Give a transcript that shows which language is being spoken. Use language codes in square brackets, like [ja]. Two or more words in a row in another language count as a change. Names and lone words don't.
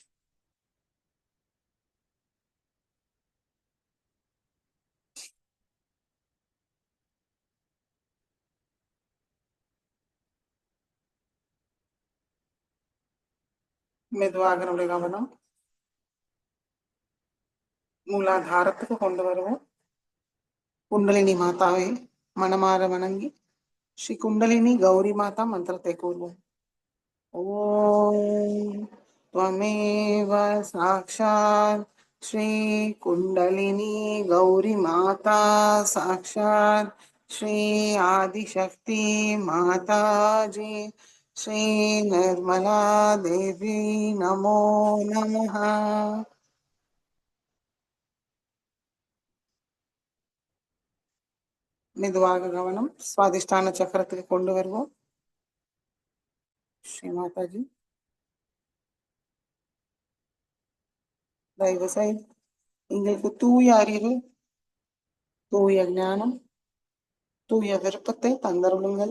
[ta] மெதுவாக நம்முடைய கவனம் மூலாதாரத்துக்கு கொண்டு வருவோம். குண்டலினி மாதாவை மனமாற வணங்கி ஸ்ரீ குண்டலினி கௌரி மாதா மந்திரத்தை கூறுவோம். [sa] ஓம் त्वमेव साक्षात् श्री कुंडलिनी गौरी माता साक्षात् श्री आदिशक्ति माता जी श्री निर्मला देवी नमो नमः. [ta] மெதுவாக கவனம் சுவாதிஷ்டான சக்கரத்துக்கு கொண்டு வருவோம். ஸ்ரீ மாதாஜி தயவு செய்து எங்களுக்கு தூய அறிவு, தூய ஞானம், தூய விருப்பத்தை தந்தருளுங்கள்.